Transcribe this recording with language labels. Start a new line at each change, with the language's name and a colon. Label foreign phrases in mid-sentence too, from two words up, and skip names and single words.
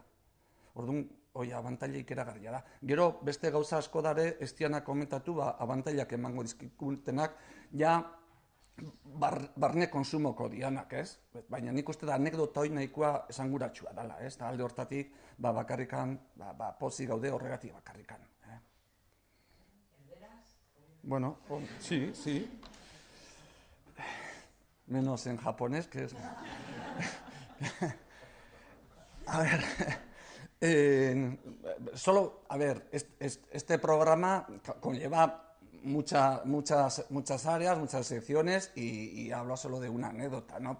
Basque: Orduan, hoi abantailak eragarria da. Gero, beste gauza asko dare, ez dianak komentatu, abantailak emango dizkikutenak, ja, barne konsumoko dianak, ez? Baina nik uste da anekdota hori nahikoa esanguratsua dela, ez? Alde hortatik, bakarrikan, pozik gaude horregatik bakarrikan.
Spanish: Bueno, sí, sí. Menos en japonés, que es... A ver, este programa conlleva muchas áreas, muchas secciones y hablo solo de una anécdota, ¿no?